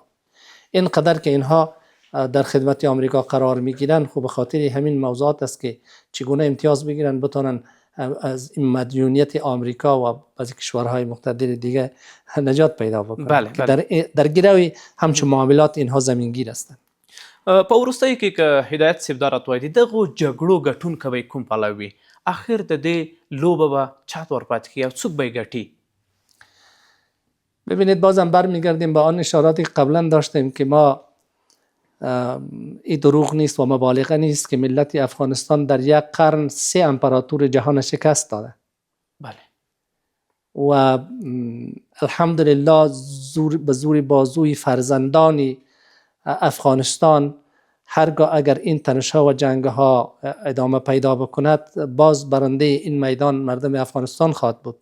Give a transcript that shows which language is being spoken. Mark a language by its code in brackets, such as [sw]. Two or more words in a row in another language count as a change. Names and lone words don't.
[fa] اینقدر که اینها در خدمت آمریکا قرار میگیرن، خب به خاطر همین موضوعات است که چگونه امتیاز بگیرن بتونن از این مدیونیت آمریکا و بعضی کشورهای مقتدر دیگه نجات پیدا بکنن. بله. در گروه همچون معاملات اینها زمینگیر هستند. [ps] په وروستیو کې که هدایت صاحب دا راته وایي د دغو جګړو ګټونکی به کوم پلوی وي؟ اخر د دې لوبه به چاته ورپاتې کېږي او څوک به یې ګټي؟ [fa] ببینید بازم برمیگردیم به آن اشاراتی که قبلا داشتیم که ما این دروغ نیست و مبالغه نیست که ملت افغانستان در یک قرن 3 امپراتور جهان شکست داده. بله. و الحمدلله به زور بازوی فرزندان افغانستان هرگاه اگر این تنش‌ها و جنگ‌ها ادامه پیدا بکند، باز برنده این میدان مردم افغانستان خواهد بود.